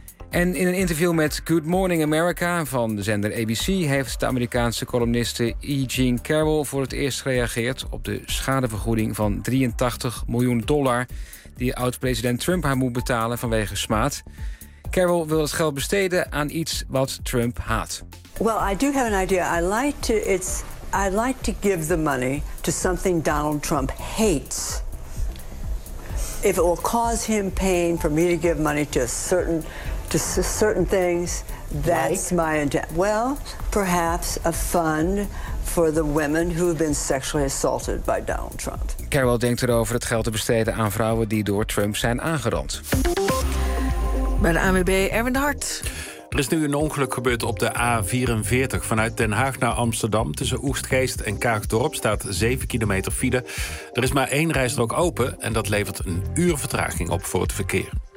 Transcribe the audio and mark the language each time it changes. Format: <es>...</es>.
<nl>En in een interview met Good Morning America van de zender ABC heeft de Amerikaanse columniste E. Jean Carroll voor het eerst gereageerd op de schadevergoeding van $83 miljoen... die oud-president Trump haar moet betalen vanwege smaad. Carroll wil het geld besteden aan iets wat Trump haat.</nl> <en>Well, I do have an idea. I'd like to give the money to something Donald Trump hates. If it will cause him pain for me to give money to certain things, that's like? My intent. Well, perhaps a fund for the women who have been sexually assaulted by Donald Trump.</en> <nl>Carroll denkt erover het geld te besteden aan vrouwen die door Trump zijn aangerand. Bij de ANWB Erwin de Hart. Er is nu een ongeluk gebeurd op de A44 vanuit Den Haag naar Amsterdam. Tussen Oegstgeest en Kaagdorp staat 7 kilometer file. Er is maar één rijstrook open en dat levert een uur vertraging op voor het verkeer.</nl>